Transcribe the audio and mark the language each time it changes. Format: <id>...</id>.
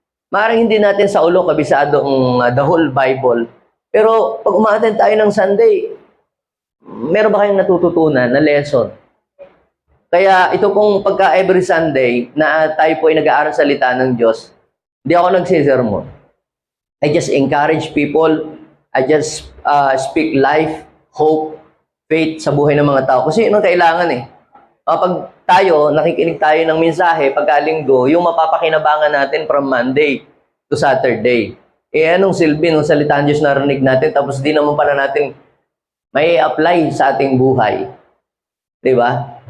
<tl>Maaaring hindi natin sa ulo kabisado ang the whole Bible. Pero pag umaattend tayo ng Sunday, meron ba kayong natututunan na lesson? Kaya ito pong pagka every Sunday na tayo po ay nag-aaral salita ng Diyos, hindi ako nagsisermon.</tl> <en>I just encourage people. I just speak life, hope, faith</en> <tl>sa buhay ng mga tao. Kasi yun ang kailangan Pag tayo, nakikinig tayo ng mensahe pagkalinggo, yung mapapakinabangan natin from Monday to Saturday. Anong silbi nung salita ng Diyos narinig natin tapos di naman pala natin may apply sa ating buhay. Di ba?</tl>